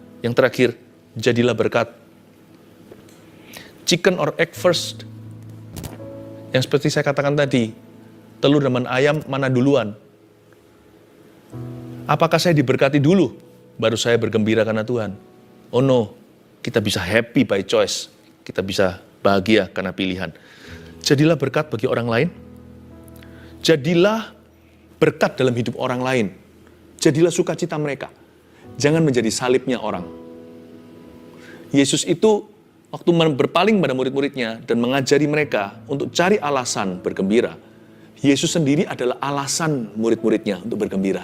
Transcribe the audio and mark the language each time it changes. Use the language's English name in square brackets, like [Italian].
[Indonesian] Yang terakhir, jadilah berkat. [English] Chicken or egg first. [Indonesian] Yang seperti saya katakan tadi, telur dan ayam mana duluan? Apakah saya diberkati dulu, baru saya bergembira karena Tuhan? [English] Oh no, [Indonesian] kita bisa [English] happy by choice. [Indonesian] Kita bisa bahagia karena pilihan. Jadilah berkat bagi orang lain. Jadilah berkat dalam hidup orang lain. Jadilah sukacita mereka. Jangan menjadi salibnya orang. Yesus itu waktu berpaling pada murid-muridnya dan mengajari mereka untuk cari alasan bergembira, Yesus sendiri adalah alasan murid-muridnya untuk bergembira.